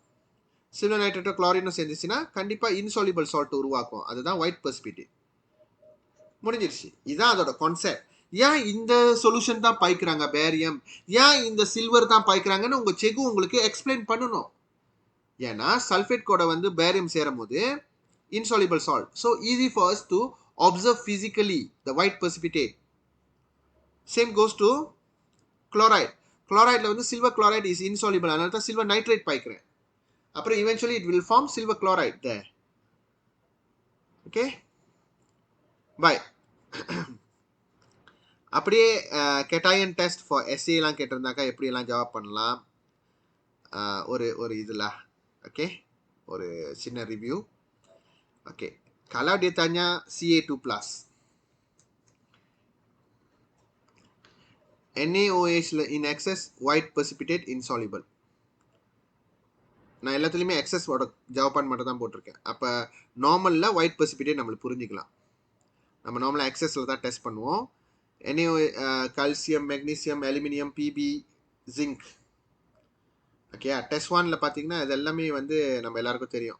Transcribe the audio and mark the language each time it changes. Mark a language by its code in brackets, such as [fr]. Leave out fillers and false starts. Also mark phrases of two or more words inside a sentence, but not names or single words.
[ta] சில்வர் நைட்ரேட்டோ குளோரினும் சேர்ந்துச்சுன்னா கண்டிப்பாக [en] insoluble salt [ta] உருவாக்கும். அதுதான் ஒயிட் precipitate. முடிஞ்சிருச்சு. இதுதான் அதோட கான்செப்ட். ஏன் இந்த சொல்யூஷன் தான் பாய்க்கிறாங்க பேரியம், ஏன் இந்த சில்வர் தான் பாய்க்கிறாங்கன்னு உங்கள் செகு உங்களுக்கு எக்ஸ்பிளைன் பண்ணணும். ஏன்னா சல்ஃபேட் கூட வந்து பேரியம் சேரும் போது [en] insoluble salt, so easy for us to observe physically the white precipitate. Same goes to chloride. [ta] chlorideல வந்து [en] silver chloride is insoluble, [ta] அதனால தான் [en] silver nitrate [ta] பாய்க்கிறேன். [en] அப்புறம் eventually it will form silver chloride there. [ta] ஓகே பை. அப்படியே கெட்டாயன் [en] test for SAலாம் [ta] கேட்டிருந்தாக்கா எப்படியெல்லாம் ஜவாப் பண்ணலாம், ஒரு ஒரு இதில் ஓகே ஒரு சின்ன ரிவ்யூ. ஓகே, [ms] kalau dia tanya [en] Ca2+, NaOH in excess, white precipitate insoluble. [ta] நான் எல்லாத்துலேயுமே எக்ஸஸோட ஜவாபான் மட்டும் தான் போட்டிருக்கேன். அப்போ நார்மலில் [en] white precipitate [ta] நம்மளுக்கு புரிஞ்சிக்கலாம். நம்ம நார்மலாக எக்ஸஸில் தான் டெஸ்ட் பண்ணுவோம். NaO, கால்சியம், மெக்னீசியம், அலுமினியம், பிபி, ஜிங்க். ஓகே, டெஸ்ட் 1ல் பார்த்தீங்கன்னா இது எல்லாமே வந்து நம்ம எல்லாருக்கும் தெரியும்.